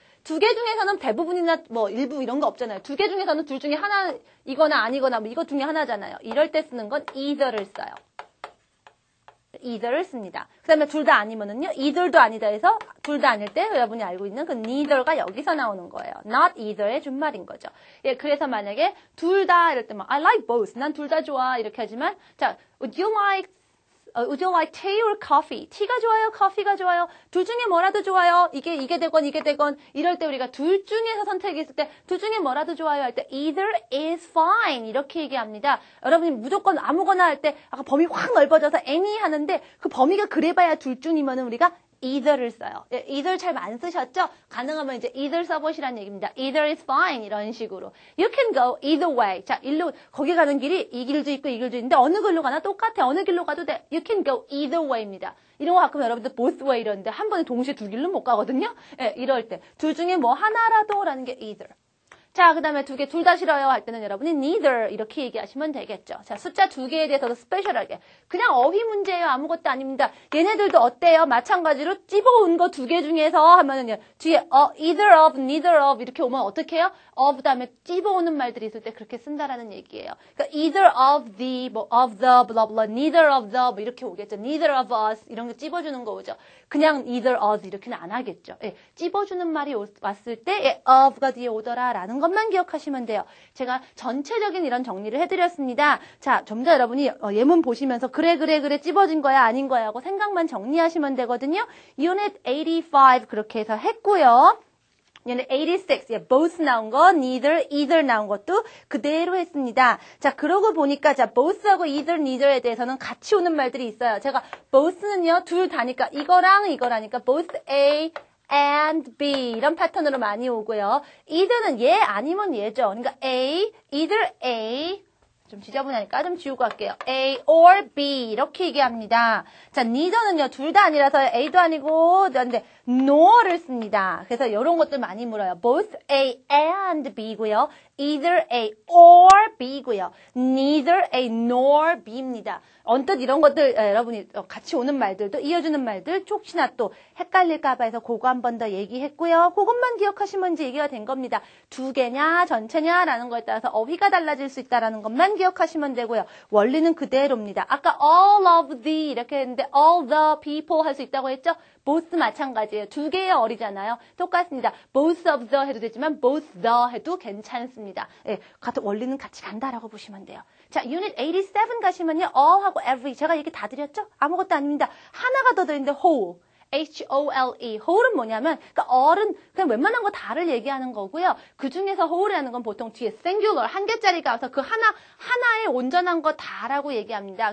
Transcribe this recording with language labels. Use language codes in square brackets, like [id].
[ko] 2개 중에서는 대부분이나 뭐 일부 이런 거 없잖아요. 2개 중에서는 둘 중에 하나이거나 아니거나 뭐 이것 중에 하나잖아요. 이럴 때 쓰는 건 either를 써요. either를 씁니다. 그 다음에 둘 다 아니면은요, either도 아니다 해서 둘 다 아닐 때 여러분이 알고 있는 그 neither가 여기서 나오는 거예요. not either의 준말인 거죠. 예, 그래서 만약에 둘 다 이럴 때만 [en] I like both. [ko] 난 둘 다 좋아. 이렇게 하지만 자, [en] would you like tea or coffee? [ko] 티가 좋아요? 커피가 좋아요? 둘 중에 뭐라도 좋아요? 이게 되건 이럴 때 우리가 둘 중에서 선택이 있을 때 둘 중에 뭐라도 좋아요 할 때 [en] either is fine [ko] 이렇게 얘기합니다. 여러분이 무조건 아무거나 할 때 아까 범위 확 넓어져서 any 하는데 그 범위가 그래봐야 둘 중이면은 우리가 either를 써요. 예, either 잘 안 쓰셨죠? 가능하면 이제 either 써보시라는 얘기입니다. [en] either is fine [ko] 이런 식으로. [en] You can go either way. [ko] 자, 일로 거기 가는 길이 이 길도 있고 이 길도 있는데 어느 길로 가나 똑같아. 어느 길로 가도 돼. [en] You can go either way입니다. [ko] 이런 거 가끔 여러분들 both way 이러는데 한 번에 동시에 두 길로 못 가거든요. 예, 이럴 때 둘 중에 뭐 하나라도라는 게 either. 자, 그 다음에 두 개 둘 다 싫어요 할 때는 여러분이 neither 이렇게 얘기하시면 되겠죠. 자, 숫자 2개에 대해서도 스페셜하게. 그냥 어휘 문제예요. 아무것도 아닙니다. 얘네들도 어때요? 마찬가지로 찝어온 거 2개 중에서 하면은요. 뒤에 either of, neither of 이렇게 오면 어떻게 해요? of 다음에 찝어오는 말들이 있을 때 그렇게 쓴다라는 얘기예요. 그러니까 [en] either of the, 뭐 of the, blah blah, neither of the 뭐 [ko] 이렇게 오겠죠. [en] neither of us [ko] 이런 거 찝어주는 거 오죠. 그냥 [en] either us [ko] 이렇게는 안 하겠죠. 예, 찝어주는 말이 왔을 때 예, of가 뒤에 오더라라는 것만 기억하시면 돼요. 제가 전체적인 이런 정리를 해드렸습니다. 자, 좀 더 여러분이 예문 보시면서 그래 찝어진 거야 아닌 거야 하고 생각만 정리하시면 되거든요. Unit 85 그렇게 해서 했고요. Unit 86, 예, both 나온 거, neither, either 나온 것도 그대로 했습니다. 자, 그러고 보니까, 자, both하고 either, neither에 대해서는 같이 오는 말들이 있어요. 제가 both는요, 둘 다니까, 이거랑 이거라니까, [en] both A and B, [ko] 이런 패턴으로 많이 오고요. either는 얘 아니면 얘죠. 그러니까 A, either A, 좀 지저분하니까 좀 지우고 할게요. A or B 이렇게 얘기합니다. 자, neither는요. 둘 다 아니라서 A도 아니고 근데 nor를 씁니다. 그래서 이런 것들 많이 물어요. [en] both A and B고요. either A or B고요. neither A nor B입니다. [ko] 언뜻 이런 것들 여러분이 같이 오는 말들도 이어주는 말들 혹시나 또 헷갈릴까 봐 해서 그거 한 번 더 얘기했고요. 그것만 기억하시면 이제 얘기가 된 겁니다. 두 개냐 전체냐라는 거에 따라서 어휘가 달라질 수 있다는 것만 기억하시면 되고요. 원리는 그대로입니다. 아까 all of the 이렇게 했는데 [en] all the people [ko] 할 수 있다고 했죠? both 마찬가지예요. 두 개의 어리잖아요. 똑같습니다. both of the 해도 되지만 both the 해도 괜찮습니다. 예, 같은 원리는 같이 간다라고 보시면 돼요. 자, 유닛 87 가시면요. all하고 every 제가 얘기 다 드렸죠? 아무것도 아닙니다. 하나가 더 들어있는데 whole. [en] H-O-L-E. [ko] whole은 뭐냐면, 그러니까 all은 그냥 웬만한 거 다를 얘기하는 거고요. 그 중에서 whole이라는 건 보통 뒤에 singular, 한 개짜리가 와서 그 하나의 온전한 거 다라고 얘기합니다.